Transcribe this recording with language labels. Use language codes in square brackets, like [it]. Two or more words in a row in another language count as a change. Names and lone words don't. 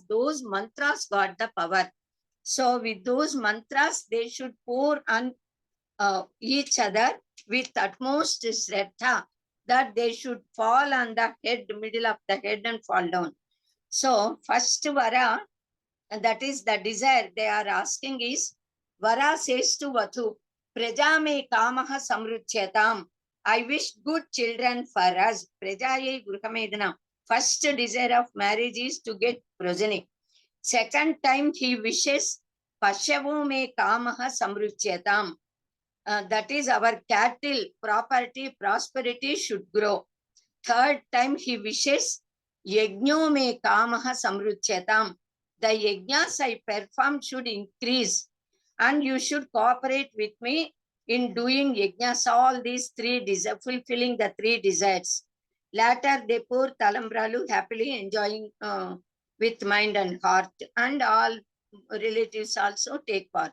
[en] Those mantras got the power. So with those mantras, they should pour on each other with utmost shraddha, that they should fall on the head, middle of the head, and fall down. So first Vara, and that is the desire they are asking is, Vara says to Vathu, [sa] प्रजा मे कामः समृध्यताम्. [en] I wish good children for us. [sa] प्रजायै गृहमेधन. [en] First desire of marriage is to get progeny. Second time he wishes, [sa] पशवो मे कामः समृध्यताम्. [en] That is our cattle, property, prosperity should grow. Third time he wishes, [sa] यज्ञो मे कामः समृध्यताम्. [en] The yajnas I perform should increase, and you should cooperate with me in doing yajnas, all these 3 desires, fulfilling the 3 desires. Later, they pour Talambralu, happily enjoying with mind and heart, and all relatives also take part.